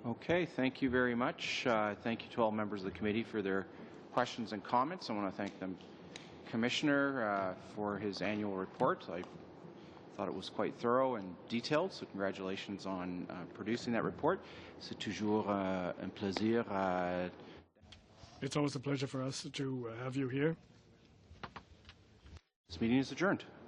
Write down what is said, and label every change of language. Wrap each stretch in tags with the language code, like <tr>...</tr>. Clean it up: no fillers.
<en>Okay, thank you very much. Thank you to all members of the committee for their questions and comments. I want to thank the Commissioner for his annual report. I thought it was quite thorough and detailed, so congratulations on producing that report.</en> <fr>C'est toujours un plaisir.</fr> <en>It's always a pleasure for us to have you here. This meeting is adjourned.</en>